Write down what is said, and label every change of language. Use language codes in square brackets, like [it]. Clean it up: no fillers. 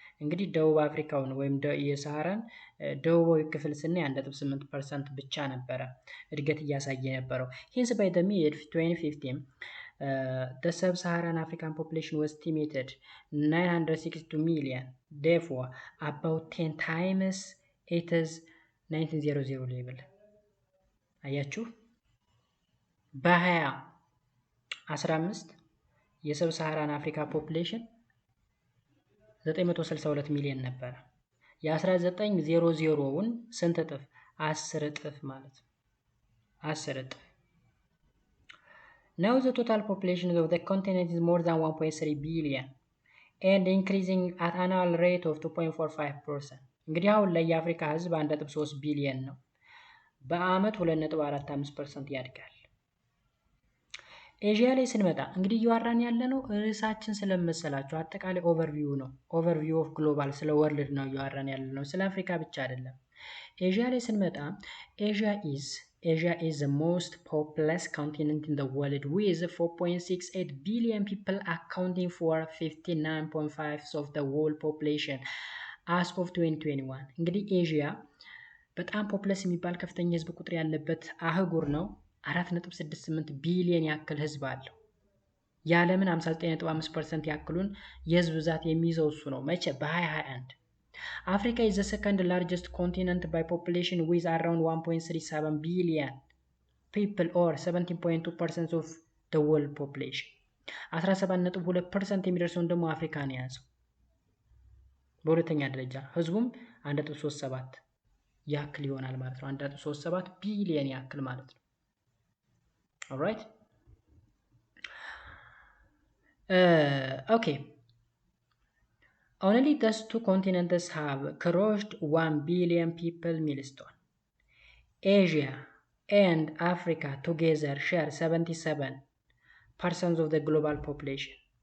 [am] እንግዲህ ደቡብ አፍሪካውን ወይም የሰሃራን ደቡባዊ ክፍል ስናይ 1.8% ብቻ ነበረ እድገት እያሳየ የነበረው። [en] hence by the mid 2015 the sub-Saharan African population was estimated 962 million, therefore about 10 times its 1900 level. [am] አያችሁ በ2015 የሰብ ሳሃራን አፍሪካ ፖፑሌሽን 962 ሚሊዮን ነበረ። የ1900ውን ስንት እጥፍ? 10 እጥፍ ማለት ነው። 10 እጥፍ። [en] Now the total population of the continent is more than 1.3 billion and increasing at annual rate of 2.45%. [am] እንግዲህ አሁን ላይ የአፍሪካ ህዝብ 1.3 ቢሊዮን ነው። በአመት 2.45% ያድጋል። ኤዥያ ላይ ስንመጣ እንግዲህ እያወራን ያለ ነው ርዕሳችን ስለመሰላችሁ አጠቃላይ ኦቨርቪው ነው። ኦቨርቪው ኦፍ ግሎባል ስለ ወርልድ ነው እያወራን ያለ ነው፣ ስለ አፍሪካ ብቻ አይደለም። ኤዥያ ላይ ስንመጣ ኤዥያ [en] is the most populous continent in the world with 4.68 billion people accounting for 59.5% of the world population as of 2021. [am] እንግዲህ ኤዥያ በጣም ፖፕለስ የሚባል ከፍተኛ ህዝብ ቁጥር ያለበት አህጉር ነው። 4.68 ቢሊዮን ያክል ህዝብ አለው። የዓለምን 59.5% ያክሉን የህዝብ ብዛት የሚይዘው እሱ ነው። መቼ? [en] በ2021 አፍሪካ is the second largest continent by population with around 1.37 billion people or 17.2% of the world population. [am] 17.2% የሚደርሰውን ደግሞ አፍሪካ ነው የያዘው። በሁለተኛ ደረጃ ህዝቡም 1.37 ያክል ይሆናል ማለት ነው። 1.37 ቢሊዮን ያክል ማለት ነው። [en] alright okay only those two continents have crossed 1 billion people milestone. Asia and Africa together share 77% of the global population.